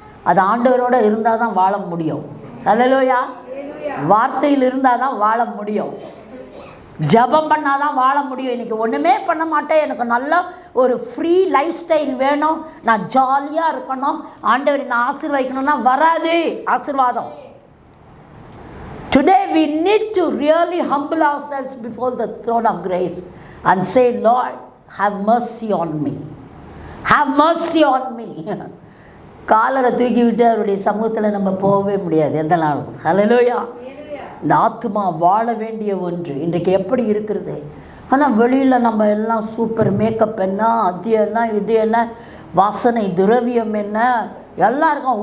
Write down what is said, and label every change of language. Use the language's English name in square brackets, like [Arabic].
[Tamil] அது ஆண்டவரோடு இருந்தால் தான் வாழ முடியும். ஹல்லேலூயா. வார்த்தையில் இருந்தால் தான் வாழ முடியும். ஜபம் பண்ணால் தான் வாழ முடியும். இன்றைக்கி ஒன்றுமே பண்ண மாட்டேன், எனக்கு நல்ல ஒரு ஃப்ரீ லைஃப் ஸ்டைல் வேணும், நான் ஜாலியாக இருக்கணும், ஆண்டவர் நான் ஆசீர்வதிக்கணும்னா வராது ஆசீர்வாதம். [English] Today we need to really humble ourselves before the throne of grace and say, Lord, have mercy on me. Have mercy on me. [Tamil] காலரை தூக்கி விட்டு அவருடைய சமூகத்தில் நம்ம போகவே முடியாது எந்த நாளும். ஹல்லேலூயா. இந்த ஆத்மா வாழ வேண்டிய ஒன்று இன்றைக்கு எப்படி இருக்கிறது? ஆனால் வெளியில் நம்ம எல்லாம் சூப்பர் மேக்கப் என்ன, அது என்ன, இது என்ன, வாசனை திரவியம் என்ன, எல்லாம் இருக்கும்.